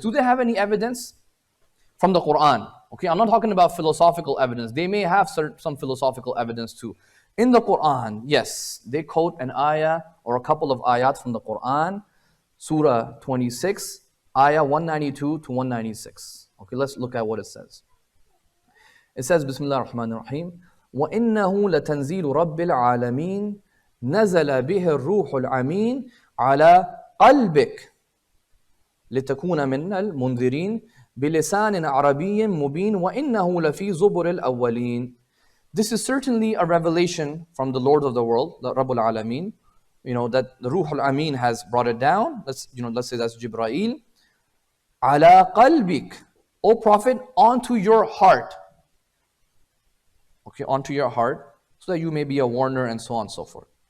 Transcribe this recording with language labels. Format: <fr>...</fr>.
<en>Do they have any evidence from the Quran? Okay, I'm not talking about philosophical evidence. They may have some philosophical evidence too. In the Quran, yes, they quote an ayah or a couple of ayat from the Quran. Surah 26, ayah 192 to 196. Okay, let's look at what it says.</en> <ar>It says, Bismillah ar-Rahman ar-Rahim, وَإِنَّهُ لَتَنزِيلُ رَبِّ الْعَالَمِينَ نَزَلَ بِهِ الرُّوحُ الْأَمِينَ عَلَى قَلْبِكَ لِتَكُونَ مِنَ الْمُنذِرِينَ بِلِسَانٍ عَرَبِيٍّ مُبِينٍ وَإِنَّهُ لَفِي زُبُرِ الْأَوَّلِينَ.</ar> <en>This is certainly a revelation from the Lord of the world, the Rabbul Alameen. That the Ruh al-Amin has brought it down. Let's say that's Jibreel.</en> <ar>Ala qalbik,</ar> <en>O Prophet, onto your heart. Okay, onto your heart, so that you may be a warner and so on and so forth.</en>